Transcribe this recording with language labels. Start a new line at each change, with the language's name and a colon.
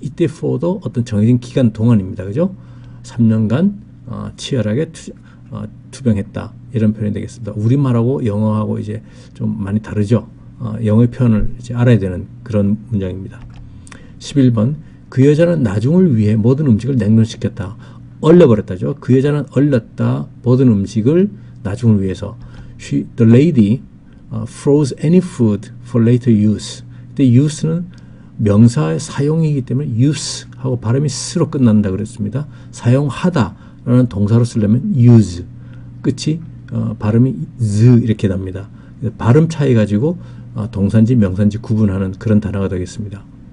Korean: 이때 for도 어떤 정해진 기간 동안입니다. 그죠? 3년간 치열하게 투병했다. 이런 표현이 되겠습니다. 우리말하고 영어하고 이제 좀 많이 다르죠. 영어의 표현을 이제 알아야 되는 그런 문장입니다. 11번 그 여자는 나중을 위해 모든 음식을 냉동시켰다. 얼려버렸다죠. 그 여자는 얼렸다. 모든 음식을 나중을 위해서.
English: The lady froze any food for later use.
Korean: 근데 use는 명사의 사용이기 때문에 use 하고 발음이 스로 끝난다 그랬습니다. 사용하다 라는 동사로 쓰려면 use 끝이 발음이 z 이렇게 납니다. 발음 차이 가지고 동사인지 명사인지 구분하는 그런 단어가 되겠습니다.